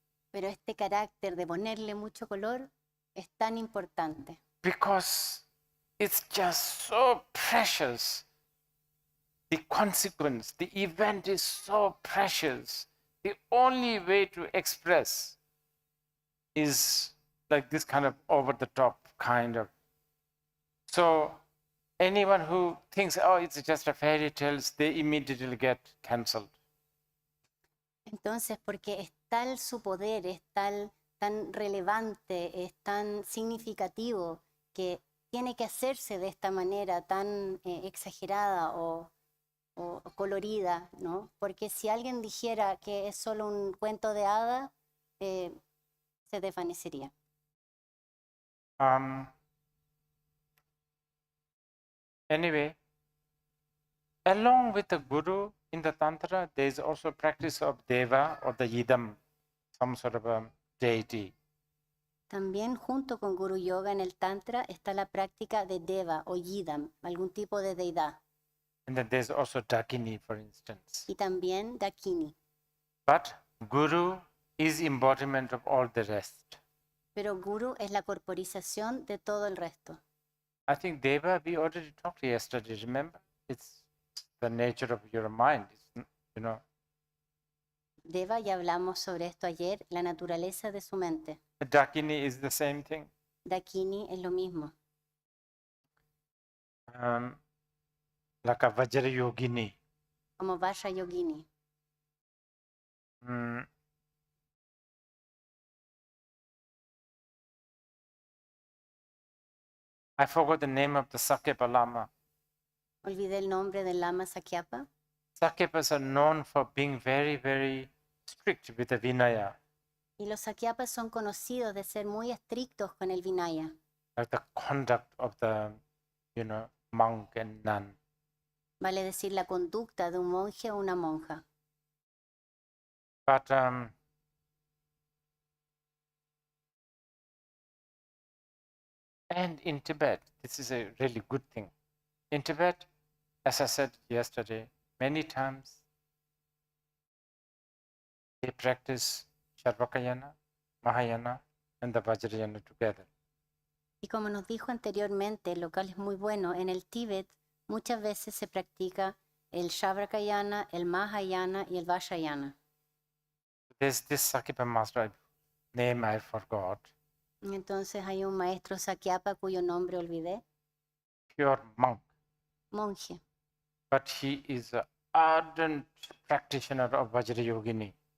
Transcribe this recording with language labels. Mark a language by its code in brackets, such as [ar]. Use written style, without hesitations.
[es] pero este carácter de ponerle mucho color es tan importante [en] because it's just so precious. The consequence, the event is so precious. The only way to express is like this kind of over-the-top kind of. So anyone who thinks, oh, it's just a fairy tales, they immediately get cancelled. [es] Entonces, porque es tal su poder, es tan relevante, es tan significativo que tiene que hacerse de esta manera tan exagerada o colorida, ¿no? Porque si alguien dijera que es solo un cuento de hadas, se desvanecería. [en] Anyway, along with the guru in the Tantra, there is also practice of Deva or the Yidam, some sort of a deity. [es] También junto con Guru Yoga en el Tantra está la práctica de Deva o Yidam, algún tipo de deidad. [en] And then there's also Dakini, for instance. [es] Y también Dakini. [en] But Guru is embodiment of all the rest. [es] Pero Guru es la corporización de todo el resto. [en] I think Deva, we already talked yesterday, remember? It's the nature of your mind, you know. [es] Deva, ya hablamos sobre esto ayer, la naturaleza de su mente. [en] Dakini is the same thing. [es] Dakini es lo mismo. [en] Like a Vajra Yogini. [es] Como Vajra Yogini. [en] I forgot the name of the Sakyapa Lama. [es] Olvidé el nombre del Lama Sakyapa. [en] Sakyapas are known for being very, very strict with the Vinaya. [es] Y los Sakyapas son conocidos de ser muy estrictos con el Vinaya. [en] Like the conduct of the, monk and nun. [es] Vale decir la conducta de un monje o una monja. [en] But and in Tibet, this is a really good thing. In Tibet, as I said yesterday, many times they practice Charvakayana, Mahayana, and the Vajrayana together. [es] Y como nos dijo anteriormente, lo cual es muy bueno, en el Tíbet muchas veces se practica el Charvakayana, el Mahayana y el Vajrayana. [en] There's this Sakyapa master, name I forgot. [es] Entonces hay un maestro Sakyapa cuyo nombre olvidé. [en] Pure monk. [es] Monje. [en] But he is an ardent practitioner of Vajrayogini.